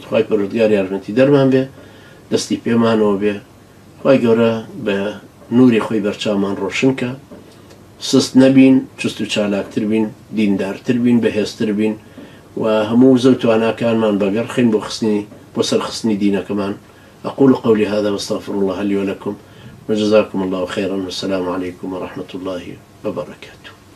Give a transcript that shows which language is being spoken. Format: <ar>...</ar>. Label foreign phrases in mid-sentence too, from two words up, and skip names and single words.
<ckb>خی پەروەردگار یارمەتی دەرمان بێ، دەستی پێمانەوە بێ، خی گەورە بە نوری خۆی بەرچاومان ڕۆشنکە، سست نەبین، چست و چالاکتر بین، دیندارتر بین، بەهێزتر بین و هەموو زەو تواناکانمان بەگەڕخین بۆ سەرخستنی دینەکەمان.</ckb> <ar>أقول قولي هذا واستغفر الله لي ولكم وجزاكم الله خيرا والسلام عليكم ورحمة الله وبركاته.</ar>